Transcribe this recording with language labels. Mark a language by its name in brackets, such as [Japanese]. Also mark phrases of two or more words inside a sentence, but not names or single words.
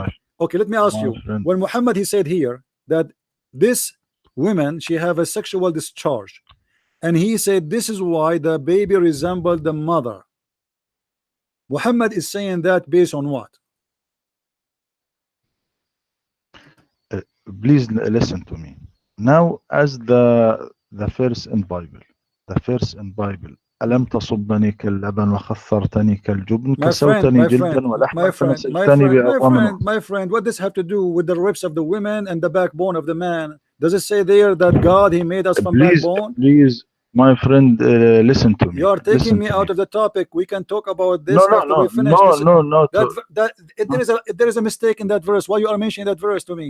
[English] Okay, let me ask you, when Muhammad he said here that this women, she have a sexual discharge, and he said this is why the baby resembled the mother, Muhammad is saying that based on what? Please listen to me now. As the first in Bible, [Arabic] ألم تصبني كاللبن وخثرتني كالجبن كسوتني جلدا ولحما فنسجتني بأطعم. [English] My friend, what does have to do with the ribs of the women and the backbone of the man? Does it say there that God he made us from backbone? Please, my friend, listen to me. You are taking me out of the topic. We can talk about this after we finish. No. There is a mistake in that verse. Why you are mentioning that verse to me?